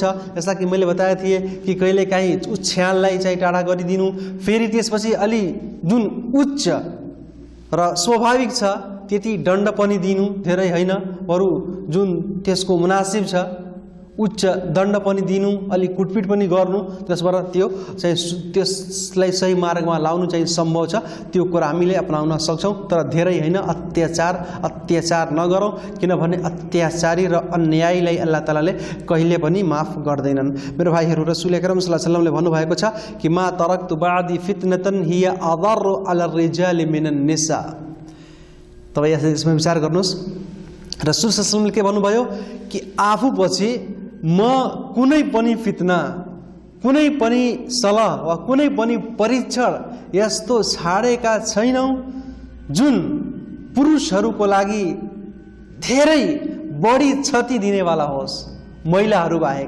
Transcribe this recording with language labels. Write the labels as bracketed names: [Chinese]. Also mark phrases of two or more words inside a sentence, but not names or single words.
[Nepali] जस्ता कि मैले बताएको थिएँ कि कहिलेकाहीँ उछ्यानलाई चाहिँ टाढा गरिदिनु, फेरि त्यसपछि अलि जुन उच्च र स्वाभाविक छ त्यति दण्ड पनि दिनु, धेरै होइन, बरु जुन त्यसको मुनासिब छ उच्च दण्ड पनि दिनु, अलि कुटपिट पनि गर्नु, त्यसबाट त्यो चाहिँ त्यसलाई सही मार्गमा लाउनु चाहिँ सम्भव छ। त्यो कुरा हामीले अपनाउन सक्छौँ, तर धेरै होइन। अत्याचार नगरौँ, किनभने अत्याचारी र अन्यायीलाई अल्लाह तालाले कहिले पनि माफ गर्दैनन्। मेरो भाइहरू, [Arabic] رسول أكرم صلى الله عليه وسلم [Nepali] भन्नुभएको छ कि [Arabic] ما تركت بعدي فتنة هي أضر على الرجال من النساء. [Nepali] तपाईँ यसमा विचार गर्नुहोस्, रसूल [Arabic] صلى الله عليه وسلم [Nepali] के भन्नुभयो कि आफू पछि म कुनै पनि फितना, कुनै पनि सलाह वा कुनै पनि परीक्षण यस्तो छाडेका छैनौँ जुन पुरुषहरूको लागि धेरै बढी क्षति दिनेवाला होस् महिलाहरू बाहेक।